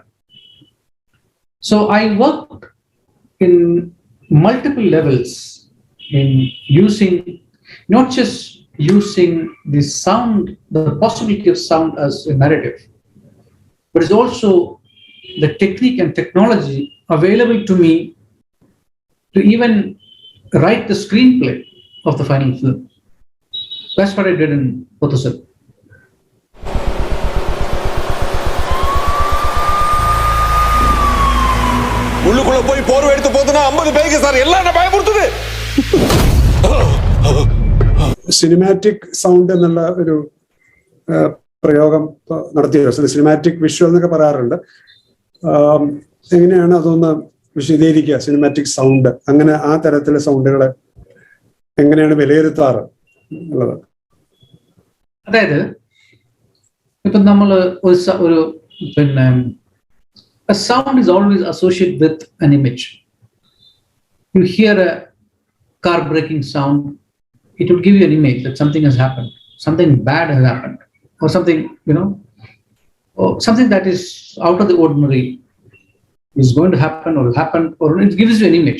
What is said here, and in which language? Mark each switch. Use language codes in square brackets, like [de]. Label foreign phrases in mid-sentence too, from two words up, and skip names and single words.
[en] So I worked in multiple levels in using, not just using the sound, the possibility of sound as a narrative, but it's also the technique and technology available to me to even write the screenplay of the final film. That's what I did in Otha. [ta] உள்ளுக்குள்ள போய் போர்வை எடுத்து போதுனா 50 பேருக்கு சார் எல்லாம் என்ன பயமுறுத்துது. [en] cinematic sound [ml] എന്നുള്ള ഒരു പ്രയോഗം നടത്തിയോ? [en] cinematic visual [ml] എന്നൊക്കെ പറയാറുണ്ട്. എങ്ങനെയാണ് അതൊന്ന് വിശദീകരിക്കുക? [en] cinematic sound, [ml] അങ്ങനെ ആ തരത്തിലെ സൗണ്ടുകളെ എങ്ങനെയാണ് വിലയിരുത്താറ് എന്നുള്ളത്? അതായത് ഇപ്പൊ നമ്മൾ ഒരു [en] a sound is always associated with an image. You hear a car braking sound, it will give you an image that something has happened, something bad has happened, or something, or something that is out of the ordinary is going to happen or will happen, or it gives you an image.